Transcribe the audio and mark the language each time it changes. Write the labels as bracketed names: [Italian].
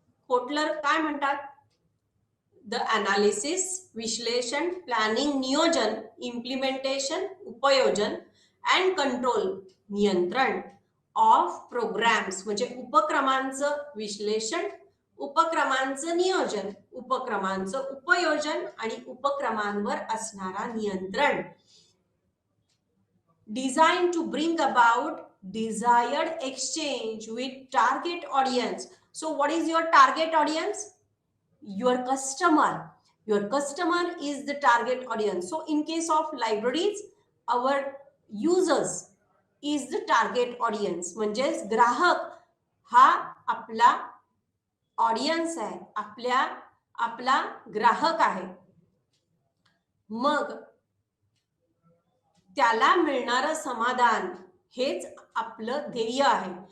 [Marathi] Kotler काय म्हणतात? The analysis, विश्लेषण, प्लॅनिंग, नियोजन, इम्प्लिमेंटेशन, उपयोजन अँड कंट्रोल, नियंत्रण ऑफ प्रोग्राम्स म्हणजे उपक्रमांचं विश्लेषण, उपक्रमांचं नियोजन, उपक्रमांचं उपयोजन आणि उपक्रमांवर असणारा नियंत्रण. [English] Design to bring about desired exchange with target audience. So what is your target audience? Your customer. Your customer is the target audience. So in case of libraries, our users is the target audience. [Marathi] म्हणजेच ग्राहक हा आपला audience आहे, आपला ग्राहक आहे. मग त्याला मिळणारं समाधान हेच आपलं ध्येय आहे.